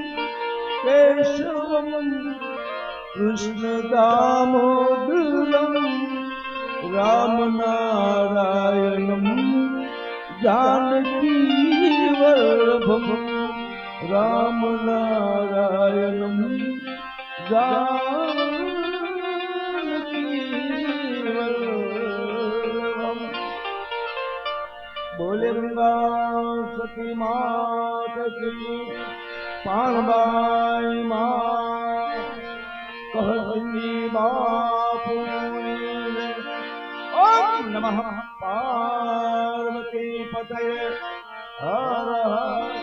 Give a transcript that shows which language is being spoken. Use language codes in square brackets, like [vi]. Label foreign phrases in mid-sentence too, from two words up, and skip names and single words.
[sa] केशवम कृष्ण दामोदरम राम नारायणम जानकी वल्लभम राम नारायणम जानकी [hi] वल्लभम बोले गंगा सती मात की पाणबाई माँ कहती बापू [sa] ओम नमः पार्वती पतये हर हर